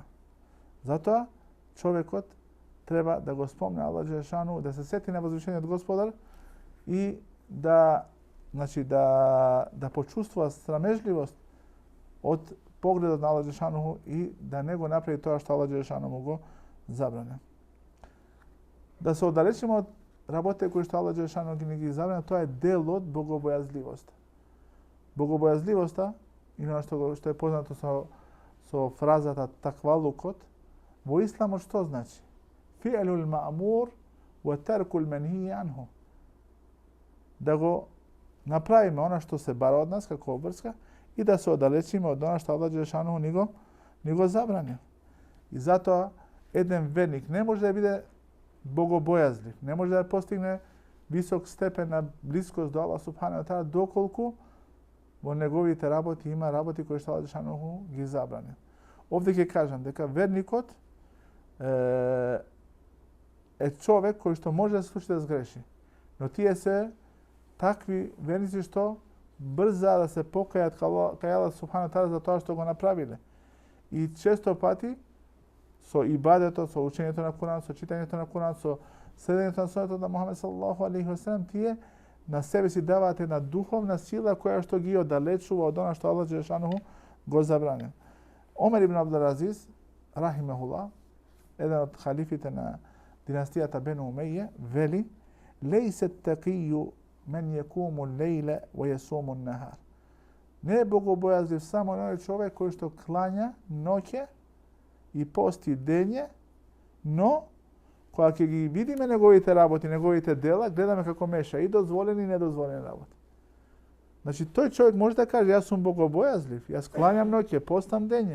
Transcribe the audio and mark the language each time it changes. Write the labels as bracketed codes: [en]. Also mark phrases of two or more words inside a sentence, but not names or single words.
[mk] Затоа човекот треба да го спомне Аллах Џелешану, да се сети на возвишениот Господар и да почувствува срамежливост од погледот на Аллах Џелешану и да не го направи тоа што Аллах Џелешану му го забране. Да се оддалечиме од работите кои што Аллах Џелешану ги забране, тоа е дел од богобојазливост. Богобојазливоста, и што е познато со фразата таквалукот, во исламот што значи? [ar] فعل المأمور وترك المنهي عنه. [mk] Да го направиме она што се бара од нас како обврска и да се оддалечиме од она што Аллах Џелешану ни го ни го забранил. И затоа еден верник не може да биде богобојазлив, не може да постигне висок степен на блискост до Аллах [ar] سبحانه وتعالى [mk] доколку во неговите работи има работи кои што Аллах џелешануху ги забранил. Овде ќе кажам дека верникот е човек кој што може да се случи да сгреши. Но тие се такви верници што брза да се покајат кај Аллах [ar] سبحانه وتعالى [mk] за тоа што го направиле. И често пати со ибадетот, со учењето на Куран, со читањето на Куран, со следењето на сунетот на Мухамед [ar] صلى الله عليه وسلم, [mk] тие на себе си даваат една духовна сила која што ги оддалечува од она што Аллах џелешануху го забранил. Омер ибн Абдул Азиз, рахимехуллах, еден од халифите на династијата Бену Умеје, вели: [ar] "ليس التقي من يقوم الليل ويصوم النهار." [mk] Не е богобојазлив само оној човек кој што клања ноќе и пости дење, но кога ќе ги видиме неговите работи, неговите дела, гледаме како меша и дозволени и недозволени работи. Значи, тој човек може да каже: јас сум богобојазлив, јас клањам ноќе, постам дење.